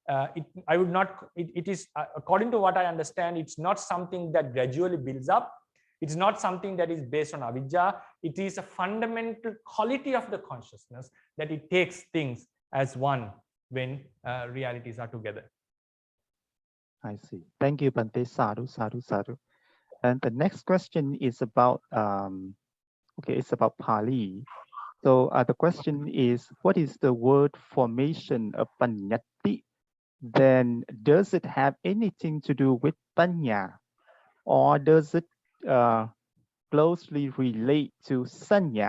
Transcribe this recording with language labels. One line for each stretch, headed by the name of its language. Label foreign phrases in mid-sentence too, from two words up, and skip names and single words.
English: It is, according to what I understand, it's not something that gradually builds up. It's not something that is based on avijja. It is a fundamental quality of the consciousness that it takes things as one. when realities are together. I see. Thank you,
Pali: Bhante. Sadhu, sadhu, sadhu.
English: And the next question is about it's about Pali. So the question is, what is the word formation of Paññatti? Then does it have anything to do with Paññā, or does it closely relate to Saññā?